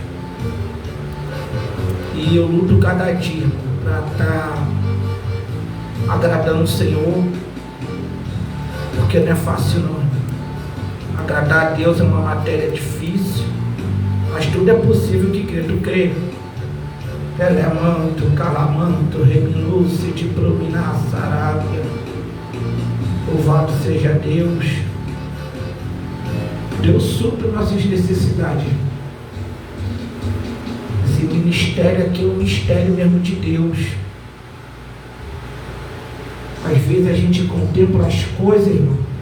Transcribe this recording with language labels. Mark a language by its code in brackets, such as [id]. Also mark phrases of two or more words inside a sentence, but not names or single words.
[pt] E eu luto cada dia para estar agradando o Senhor, porque não é fácil não. Agradar a Deus é uma matéria difícil, mas tudo é possível que crê. Tu crê? Telemanto, calamanto, reminuce de prominar sarábia. Louvado seja Deus. Deus supre nossas necessidades. Esse ministério aqui é um mistério mesmo de Deus. Às vezes a gente contempla as coisas, irmão.